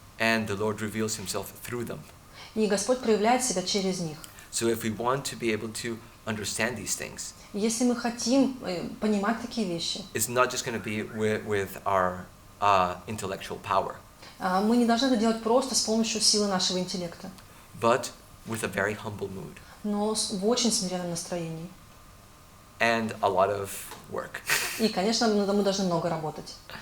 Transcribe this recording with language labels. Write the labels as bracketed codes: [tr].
[en] And the Lord reveals Himself through them. [ru] И Господь проявляет себя через них. [en] So if we want to be able to understand these things, [ru] Если мы хотим понимать такие вещи, [en] it's not just going to be with our intellectual power, [ru] мы не должны это делать просто с помощью силы нашего интеллекта, [en] but with a very humble mood [ru] но в очень смиренном настроении. [en] and a lot of work. [ru] И, конечно, мы должны много работать.